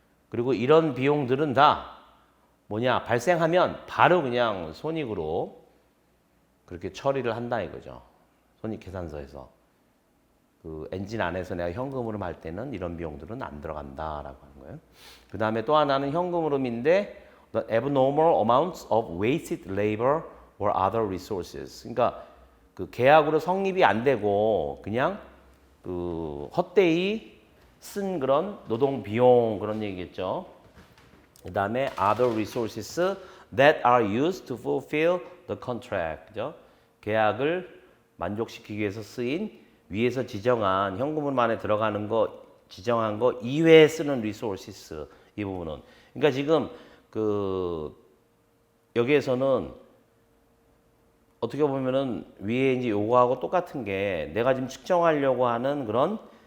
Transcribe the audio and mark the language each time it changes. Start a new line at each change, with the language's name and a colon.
Korean: 그리고 이런 비용들은 다 뭐냐 발생하면 바로 그냥 손익으로 그렇게 처리를 한다 이거죠. 손익 계산서에서. 그 엔진 안에서 내가 현금 흐름 할 때는 이런 비용들은 안 들어간다라고 하는 거예요. 그 다음에 또 하나는 현금 흐름인데
English: the abnormal amounts of wasted labor or other resources.
Korean: 그러니까 그 계약으로 성립이 안 되고 그냥 그 헛되이 쓴 그런 노동 비용 그런 얘기겠죠. 그 다음에
English: other resources that are used to fulfill the contract.
Korean: 그죠? 계약을 만족시키기 위해서 쓰인 위에서 지정한 현금흐름 안에 들어가는 거 지정한 거 이외에 쓰는 resources 이 부분은 그러니까 지금 그 여기에서는 어떻게 보면은 위에 이제 요거하고 똑같은 게 내가 지금 측정하려고 하는 그런